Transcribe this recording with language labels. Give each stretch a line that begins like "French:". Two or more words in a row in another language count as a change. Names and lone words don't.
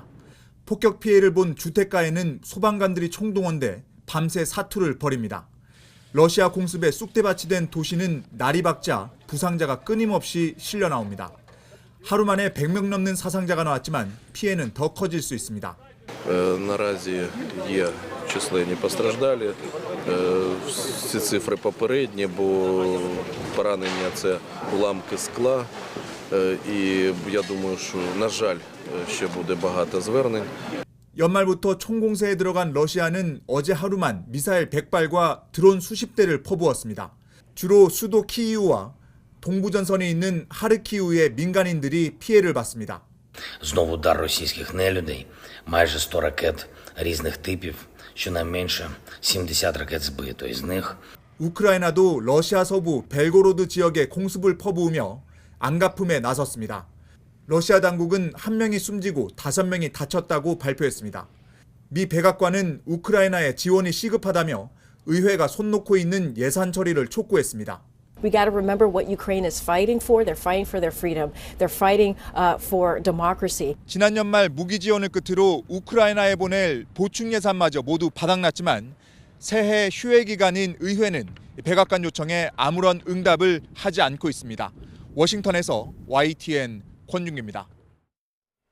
Korean: 폭격 피해를 본 주택가에는 소방관들이 총동원돼 밤새 사투를 벌입니다. 러시아 공습에 쑥대밭이 된 도시는 날이 밝자 부상자가 끊임없이 실려 나옵니다. 하루 만에 100명 넘는 사상자가 나왔지만 피해는 더 커질 수 있습니다.
Ukrainian: Наразі є численні постраждалі. Всі цифри попередні, бо поранення це уламки скла. І я думаю, що, на жаль, ще буде багато звернень.
Korean: 연말부터 총공세에 들어간 러시아는 어제 하루만 미사일 100발과 드론 수십 대를 퍼부었습니다. 주로 수도 키이우와 동부전선에 있는 하르키우의 민간인들이 피해를 봤습니다.
Ukrainian: Знову удар російських нелюдей, майже 100 ракет різних типів, щонайменше 70 ракет збито із них.
Korean: 우크라이나도 러시아 서부 벨고로드 지역에 공습을 퍼부으며 안가품에 나섰습니다. 러시아 당국은 1명이 숨지고 5명이 다쳤다고 발표했습니다. 미 백악관은 우크라이나에 지원이 시급하다며 의회가 손 놓고 있는 예산 처리를 촉구했습니다.
English: We got to remember what Ukraine is fighting for. They're fighting for their freedom. They're fighting for democracy.
Korean: 지난 연말 무기 지원을 끝으로 우크라이나에 보낼 보충 예산마저 모두 바닥났지만 새해 휴회 기간인 의회는 백악관 요청에 아무런 응답을 하지 않고 있습니다. 워싱턴에서 YTN 권준기입니다.